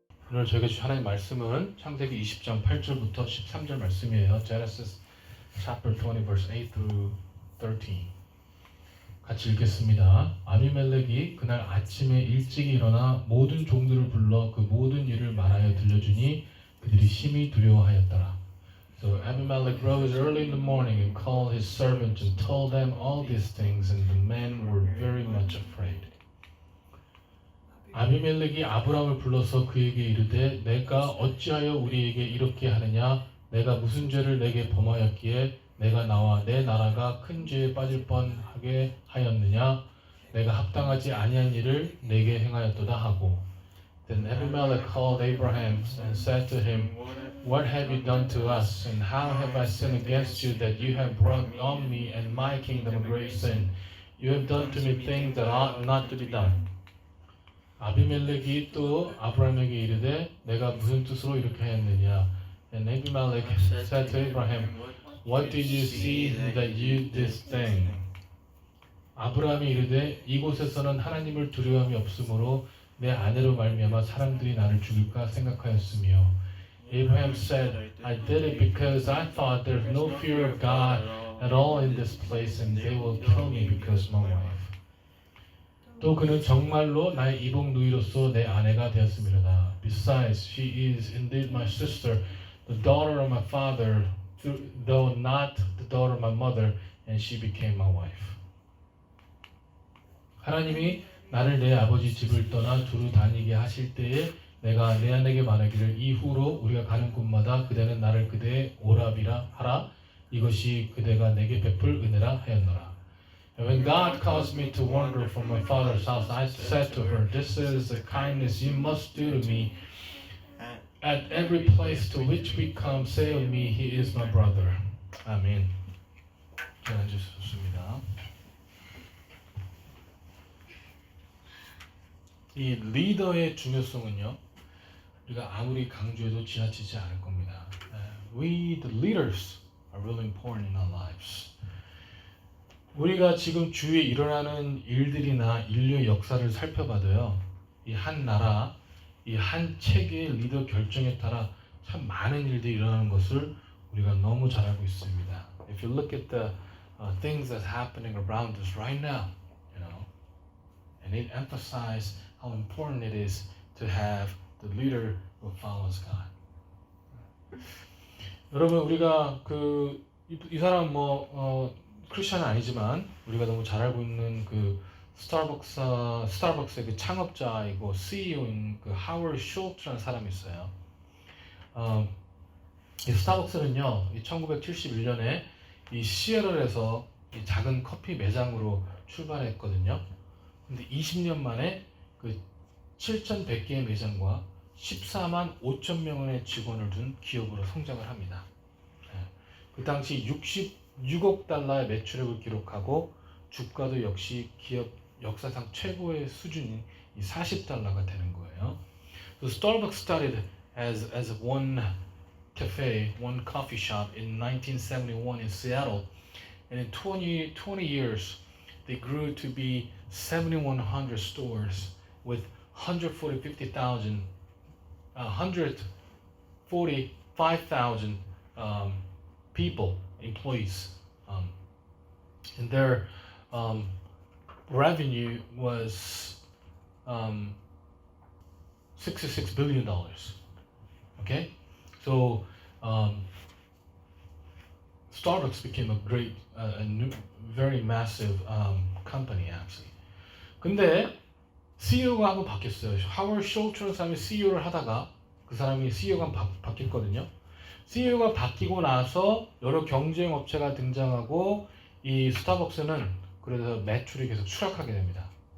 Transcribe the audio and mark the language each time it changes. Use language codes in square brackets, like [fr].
[ko] 오늘 저에게 주신 하나님의 말씀은 창세기 20장 8절부터 13절 말씀이에요. [en] Genesis chapter 20 verse 8 through 13. [ko] 같이 읽겠습니다. 아비멜렉이 그날 아침에 일찍 일어나 모든 종들을 불러 그 모든 일을 말하여 들려주니 그들이 심히 두려워하였더라. [en] So Abimelech rose early in the morning and called his servants and told them all these things, and the men were very much afraid. [ko] 아비멜렉이 아브람을 불러서 그에게 이르되 내가 어찌하여 우리에게 이렇게 하느냐? 내가 무슨 죄를 내게 범하였기에 내가 나와 내 나라가 큰 죄에 빠질 뻔하게 하였느냐? 내가 합당하지 아니한 일을 내게 행하였도다 하고. [en] Then Abimelech called Abraham and said to him, What have you done to us, and how have I sinned against you that you have brought on me and my kingdom a great sin? You have done to me things that ought not to be done. [ko] 아비멜렉이 또 아브라함에게 이르되 내가 무슨 뜻으로 이렇게 하였느냐? [en] And Abimelech said to Abraham, What did you see that you did this thing? [ko] 아브라함이 이르되 이곳에서는 하나님을 두려움이 없으므로 내 아내로 말미암아 사람들이 나를 죽일까 생각하였으며. [en] Abraham said, I did it because I thought there's no fear of God at all in this place, and they will kill me because my wife. [ko] 또 그는 정말로 나의 이복 누이로서 내 아내가 되었음이로다. [en] Besides, she is indeed my sister, the daughter of my father, though not the daughter of my mother, and she became my wife. [ko] 하나님이 나를 내 아버지 집을 떠나 두루 다니게 하실 때에 내가 내 아내에게 말하기를 이후로 우리가 가는 곳마다 그대는 나를 그대의 오랍이라 하라. 이것이 그대가 내게 베풀 은혜라 하였노라. [en] And when God caused me to wander from my father's house, I said to her, This is the kindness you must do to me. At every place to which we come, say of me, He is my brother. [ko] 아멘. 앉으셨습니다. 이 리더의 중요성은요, 우리가 아무리 강조해도 지나치지 않을 겁니다. [en] We, the leaders, are really important in our lives. [ko] 우리가 지금 주위에 일어나는 일들이나 인류의 역사를 살펴봐도요, 이 한 나라, 이 한 체계의 리더 결정에 따라 참 많은 일들이 일어나는 것을 우리가 너무 잘 알고 있습니다. [en] If you look at the things that's happening around us right now, you know, and it emphasizes how important it is to have the leader who follows God. [ko] 여러분, 우리가 이 사람 크리스천은 아니지만 우리가 너무 잘 알고 있는 그 스타벅스의 그 창업자이고 CEO인 그 하워드 숄츠라는 사람이 있어요. 이 스타벅스는요, 1971년에 이 시애틀에서 이 작은 커피 매장으로 출발했거든요. 근데 20년 만에 그 7,100개의 매장과 14만 5천 명의 직원을 둔 기업으로 성장을 합니다. 그 당시 66억 달러의 매출액을 기록하고 주가도 역시 기업 역사상 최고의 수준인 이 40달러가 되는 거예요. [en] So Starbucks started as one cafe, one coffee shop in 1971 in Seattle, and in 20 years they grew to be 7,100 stores with 145,000 people, employees, and their revenue was $66 billion. Okay, so Starbucks became a great, very massive company actually. [ko] 근데 CEO가 한번 바뀌었어요. 하워드 숄츠라는 사람이 CEO를 하다가 그 사람이 CEO가 바뀌었거든요. CEO가 바뀌고 나서 여러 경쟁 업체가 등장하고 이 스타벅스는 그래서 매출이 계속 추락하게 됩니다.